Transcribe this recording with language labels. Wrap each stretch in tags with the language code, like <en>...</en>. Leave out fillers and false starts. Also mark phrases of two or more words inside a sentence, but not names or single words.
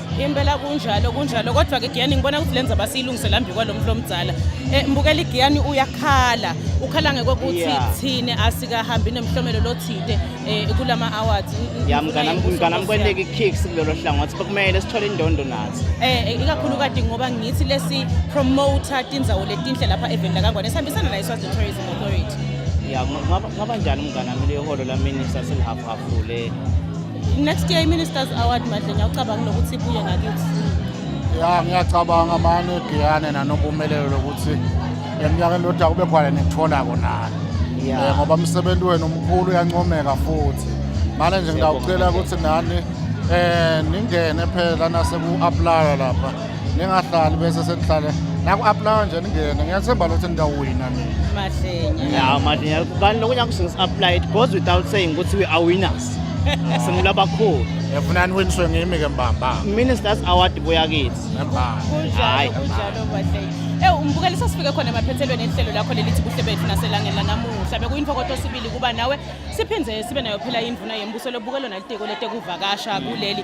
<ss>Impela kunjalo kodwa ke Giyani ngibona ukuthi lenza basiyilungisela ambi kwalomhlo omdzala. Mbukeli Giyani uyakhala ukhala ngokuthi thine asikahambi nemhlomelo lothide kulama awards. Mnganami kweleke kicks kulelo hlangothi bekumele sithole indondo nathi. Ikakhulu kade ngoba ngithi lesi promoter tindzawo letinhle lapha event kaNgwane sihambisana na iSwaziland Tourism Authority. Ngaba njani mnganami le holo la minister selihafu le</ss> <en>next year</en> <ss>Ministers Award madle ngiyacabanga nokuthi ibuye ngakithi. Ngiyacabanga manje Giyane naNompumelelo ukuthi eminyakeni lodako kube khona nekuthola konana. Ngoba umsebenzi wenu omkhulu uyancomeka futhi. Manje nje ngiyacela ukuthi nani ningene phela naseku-apply lapha. Ningahlali bese senihlale naku-apply nje ningene ngiyathemba ukuthi nidawina mina. Madlenya. Kanti lokunya kusi-apply</ss> <en>it goes without saying ukuthi we are winners.</en> <ss>Singulabakhulu. Yafunani winiswe ngimi ke mbamba. Ministers Award buya kithi. Kunjalo Madlenya. Umbukeli sasifike khona emaphethelweni ehlelo lakho lelithi Buhle Betfu naselangeni lanamuhla bekuyinfokoto sibili kuba nawe siphinze sibe nayo phela indvuna yembuso lobukelo nalitiko letekuvakasha kuleli.</ss>